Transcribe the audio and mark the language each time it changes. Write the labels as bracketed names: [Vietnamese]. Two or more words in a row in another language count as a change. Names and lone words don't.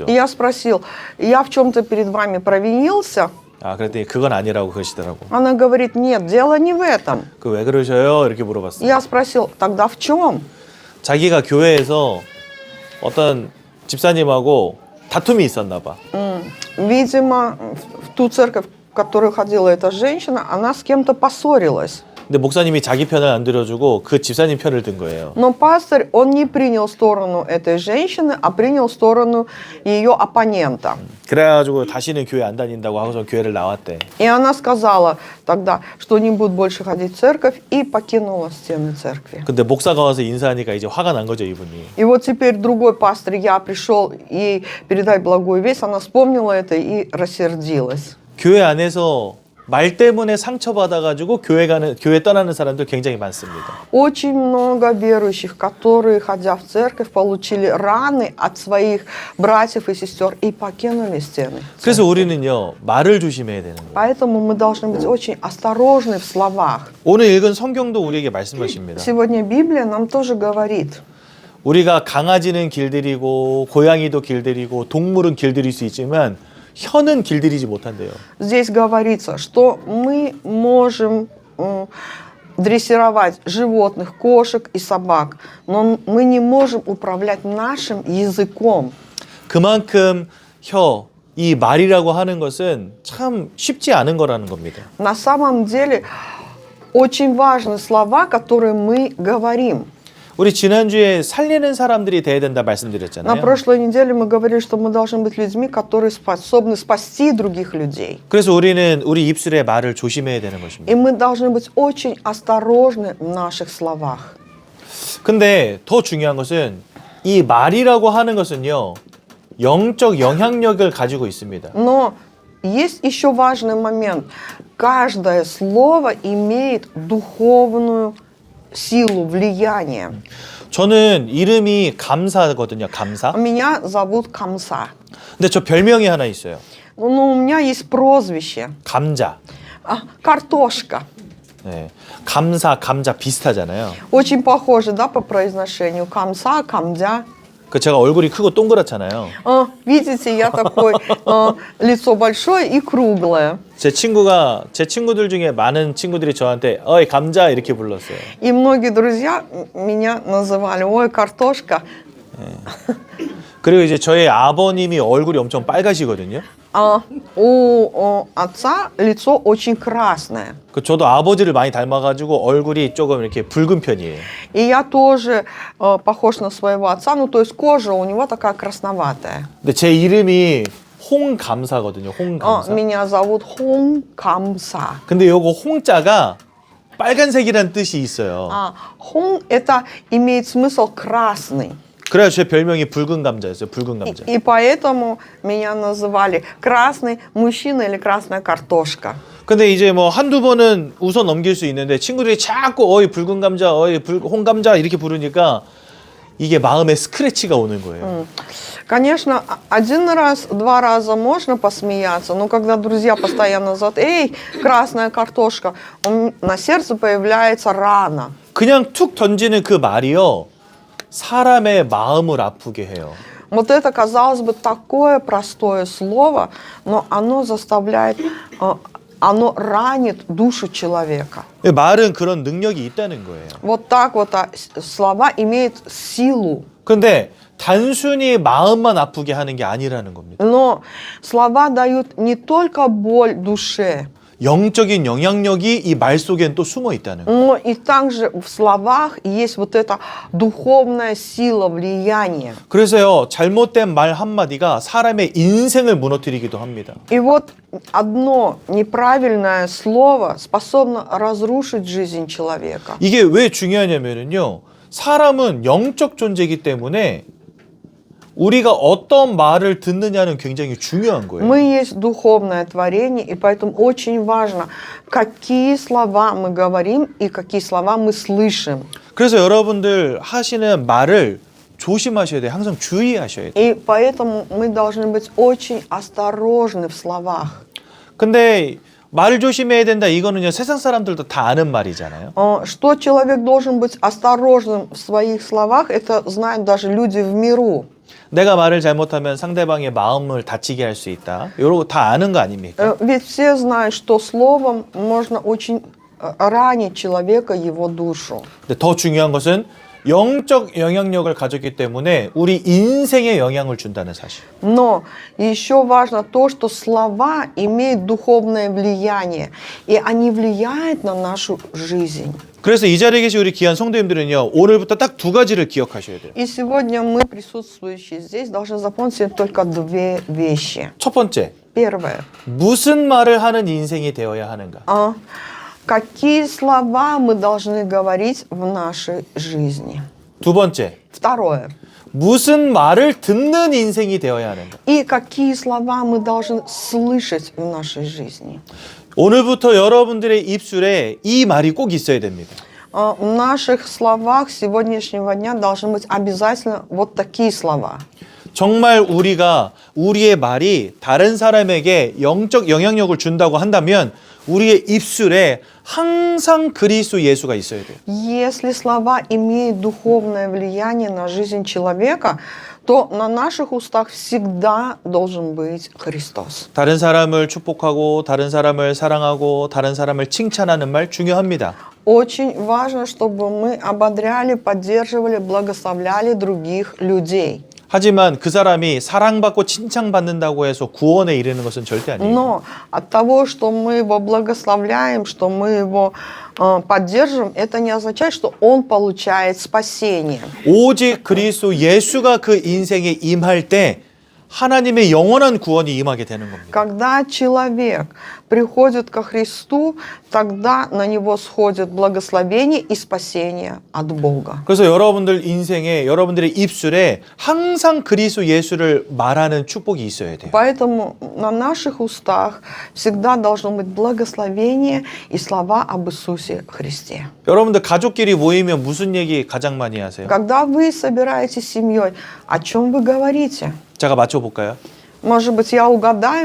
[Russian] И я спросил: «Я в чем-то перед вами провинился?» [Korean] 그랬더니 그건 아니라고 그러시더라고. [Russian] Она говорит: «Нет, дело не в этом». [Korean] 그 왜 그러셔요 이렇게 물어봤어요. [Russian] Я спросил: «Тогда в чем?» [Korean] 자기가 교회에서 어떤 집사님하고 다툼이 있었나 봐. [Russian] Видимо, в ту церковь, в которую ходила эта женщина, она с кем-то поссорилась. [Korean] 근데 목사님이 자기 편을 안 들어주고 그 집사님 편을 든 거예요. [Russian] Но пастырь, он не принял сторону этой женщины, а принял сторону ее оппонента. [Korean] 그래가지고 다시는 교회 안 다닌다고 하고서 교회를 나왔대. [Russian] И она сказала тогда, что не будет больше ходить в церковь, и покинула стены церкви. [Korean] 근데 목사가 와서 인사하니까 이제 화가 난 거죠 이분이. [Russian] И вот теперь другой пастырь, я пришел ей передать благую весть, она вспомнила это и рассердилась. [Korean] 교회 안에서 말 때문에 상처받아가지고 교회 떠나는 사람들 굉장히 많습니다. [Russian] Очень много верующих, которые, ходя в церковь, получили раны от своих братьев и сестер и покинули стены. [Korean] 그래서 우리는요, 말을 조심해야 되는 거예요. [Russian] Поэтому мы должны быть очень осторожны в словах. [Korean] 오늘 읽은 성경도 우리에게 말씀하십니다. [Russian] Сегодня Библия нам тоже говорит, [Korean] 우리가 강아지는 길들이고 고양이도 길들이고 동물은 길들일 수 있지만 혀는 길들이지 못한대요. [Russian] здесь говорится, что мы можем дрессировать животных, кошек и собак, но мы не можем управлять нашим языком. [Korean] 그만큼 혀, 이 말이라고 하는 것은 참 쉽지 않은 거라는 겁니다. [Russian] На самом деле очень важны слова, которые мы говорим. [Korean] 우리 지난주에 살리는 사람들이 돼야 된다 [Russian] На [Korean] 말씀드렸잖아요. [Russian] прошлой неделе мы говорили, что мы должны быть людьми, которые способны спасти других людей. [Korean] 그래서 우리는 우리 입술의 말을 조심해야 되는 것입니다. [Russian] И мы должны быть очень осторожны в наших словах. [Korean] 근데 더 중요한 것은 이 말이라고 하는 것은요, 영적 영향력을 가지고 있습니다. [Russian] Но есть еще важный момент. Каждое слово имеет духовную силу, влияние. [Korean] 저는 이름이 감사거든요. 감사. [Russian] Меня зовут Камса. [Korean] 근데 저 별명이 하나 있어요. [Russian] Но у меня есть прозвище. [Korean] 감자. [Russian] Картошка. [Korean] 네. 감사, 감자 비슷하잖아요. [Russian] Очень похоже, да, по произношению. Камса, камдя. [Korean] 그 제가 얼굴이 크고 동그랗잖아요. [Russian] Видите, я такой, лицо большое и круглое. [Korean] 제 친구들 중에 많은 친구들이 저한테 어이 감자 이렇게 불렀어요. [Russian] И многие друзья меня называли, ой, картошка. [Korean] 그리고 이제 저희 아버님이 얼굴이 엄청 빨가시거든요. [Russian] У отца лицо очень красное. [Korean] 그 저도 아버지를 많이 닮아가지고 얼굴이 조금 이렇게 붉은 편이에요. [Russian] И я тоже похож на своего отца, ну то есть кожа у него такая красноватая. [Korean] 근데 제 이름이 홍감사거든요. 홍감사. [Russian] Меня зовут Хон Камса. [Korean] 근데 요거 홍자가 빨간색이라는 뜻이 있어요. [Russian] Хон это имеет смысл красный. [Korean] 그래서 제 별명이 붉은 감자였어요. 붉은 감자. [Russian] И поэтому меня называли красный мужчина или красная картошка. [Korean] 근데 이제 뭐 한두 번은 웃어 넘길 수 있는데 친구들이 자꾸 어이 붉은 감자, 어이 홍감자 이렇게 부르니까 이게 마음에 스크래치가 오는 거예요. [Russian] Конечно, один раз, два раза можно посмеяться, но когда друзья постоянно зовут, эй, красная картошка, на сердце появляется рана. [Korean] 그냥 툭 던지는 그 말이요. 사람의 마음을 아프게 해요. [Russian] Вот это, казалось бы, такое простое слово, но оно заставляет, оно ранит душу человека. [Korean] 말은 그런 능력이 있다는 거예요. [Russian] Вот так вот слова имеют силу. [Korean] 근데 단순히 마음만 아프게 하는 게 아니라는 겁니다. [Russian] Но слова дают не только боль душе, [Korean] 영적인 영향력이 이 말 속엔 또 숨어 있다는 거예요. [Russian] но и также в словах есть вот эта духовная сила, влияние. [Korean] 그래서요, 잘못된 말 한마디가 사람의 인생을 무너뜨리기도 합니다. [Russian] И вот одно неправильное слово способно разрушить жизнь человека. [Korean] 이게 왜 중요하냐면요, 사람은 영적 존재이기 때문에 우리가 어떤 말을 듣느냐는 굉장히 중요한 거예요. [Russian] Мы есть духовное творение, и поэтому очень важно, какие слова мы говорим и какие слова мы слышим. [Korean] 그래서 여러분들 하시는 말을 조심하셔야 돼요. 항상 주의하셔야 돼요. [Russian] И поэтому мы должны быть очень осторожны в словах. [Korean] 근데 말 조심해야 된다, 이거는요, 세상 사람들도 다 아는 말이잖아요. [Russian] Что человек должен быть осторожным в своих словах, это знают даже люди в миру. [Korean] 내가 말을 잘못하면 상대방의 마음을 다치게 할 수 있다. 이런 거 다 아는 거 아닙니까? [Russian] Ведь все знают, что словом можно очень ранить человека, его душу. [Korean] 근데 더 중요한 것은 영적 영향력을 가졌기 때문에 우리 인생에 영향을 준다는 사실. [Russian] Но еще важно то, что слова имеют духовное влияние, и они влияют на нашу жизнь. [Korean] 그래서 이 자리에 계신 우리 귀한 성도님들은요, 오늘부터 딱 두 가지를 기억하셔야 돼요. [Russian] И сегодня мы, присутствующие здесь, должны запомнить только две вещи. [Korean] 첫 번째, [Russian] Первое. [Korean] 무슨 말을 하는 인생이 되어야 하는가? [Russian] Какие слова мы должны говорить в нашей жизни? [Korean] 두 번째, [Russian] Второе. [Korean] 무슨 말을 듣는 인생이 되어야 하는가? [Russian] И какие слова мы должны слышать в нашей жизни? [Korean] 오늘부터 여러분들의 입술에 이 말이 꼭 있어야 됩니다. [Russian] В наших словах сегодняшнего дня должны быть обязательно вот такие слова. [Korean] 정말 우리가 우리의 말이 다른 사람에게 영적 영향력을 준다고 한다면 우리의 입술에 항상 그리스도 예수가 있어야 돼요. [Russian] Если слова имеют духовное влияние на жизнь человека, то на наших устах всегда должен быть Христос. [Korean] 다른 사람을 축복하고 다른 사람을 사랑하고 다른 사람을 칭찬하는 말 중요합니다. [Russian] Очень важно, чтобы мы ободряли, поддерживали, благословляли других людей. [Korean] 하지만 그 사람이 사랑받고 칭찬받는다고 해서 구원에 이르는 것은 절대 아니에요. [Russian] Но от того, что мы его благословляем, что мы его поддерживаем, это не означает, что он получает спасение. [Korean] 오직 그리스도 예수가 그 인생에 임할 때 하나님의 영원한 구원이 임하게 되는 겁니다. [Russian] Когда человек приходит ко Христу, тогда на него сходит благословение и спасение от Бога. [Korean] 그래서 여러분들 인생에 여러분들의 입술에 항상 그리스도 예수를 말하는 축복이 있어야 돼요. [Russian] Поэтому на наших устах всегда должно быть благословение и слова об Иисусе Христе. [Korean] 여러분들 가족끼리 모이면 무슨 얘기 가장 많이 하세요? [Russian] Когда вы собираетесь с семьей, о чем вы говорите? [Korean] 제가 맞춰볼까요? [Russian] Может быть, я угадаю?